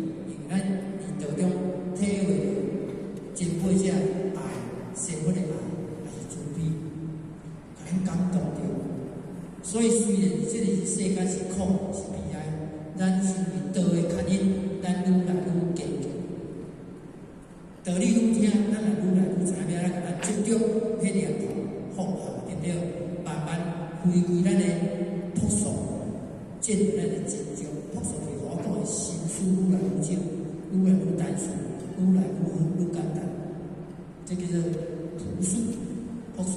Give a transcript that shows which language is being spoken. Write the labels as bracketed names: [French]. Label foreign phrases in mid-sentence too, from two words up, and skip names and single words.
[Min Nan Chinese] 因为咱伫道中体会真本者爱，生活的爱，也是慈悲，甲咱感动着。所以虽然这个世界是苦是悲哀，咱因为道的牵引，咱愈来愈坚强。道理愈听，咱也愈来愈知影，咱甲咱执着迄念头放下，对不对？慢慢回归咱的朴素，见咱的真正朴素是我讲的心思愈来愈少，愈来愈单纯，愈来愈简单。这叫做朴素、朴素。